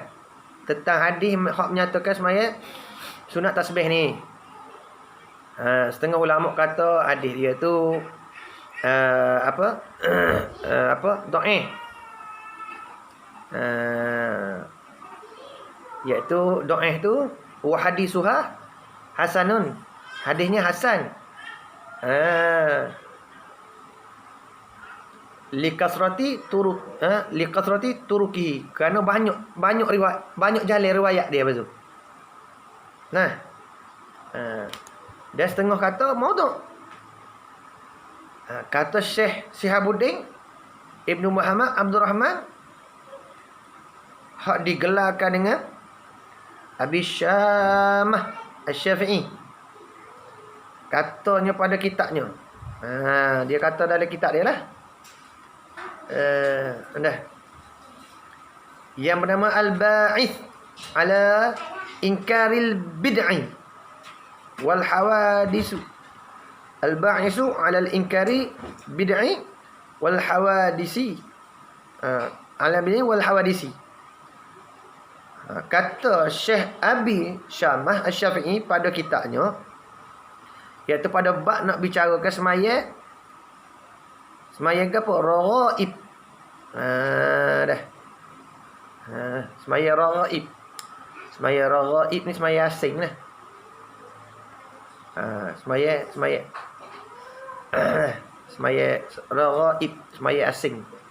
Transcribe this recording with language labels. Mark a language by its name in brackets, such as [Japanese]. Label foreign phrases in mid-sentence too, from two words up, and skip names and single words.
[Malay] Tentang hadis hak menyatakan semaya sunat tasbih ni. Setengah ulama kata hadis dia tu apa dhaif. Iaitu dhaif tu [Arabic] وحديثها حسن. [Malay] Hadisnya hasan. [Arabic] لكثرة الطرق, [Malay] kerana banyak riwayat, banyak jalan riwayat dia betul. Nah. Dan setengah kata maudhu'. Kata Syekh Sihabuddin Ibnu Muhammad Abdul Rahman hak digelarkan dengan Abi Syamah Asy-Syafi'i. Katanya pada kitabnya. Dia kata dalam kitab dia lah. Yang bernama Al-Ba'ith ala Inkaril Bid'i wal Hawadis. Al-Ba'ithu ala Inkari Bid'i wal Hawadisi. Ala bid'i wal Hawadisi. Kata Syekh Abi Syamah Asy-Syafi'i pada kitabnya, iaitu pada bab nak bicarakan semaya ke apa? Raghaib. Dah. Semaya raghaib. Semaya raghaib ni semaya asing lah. Semaya raghaib, semaya asing.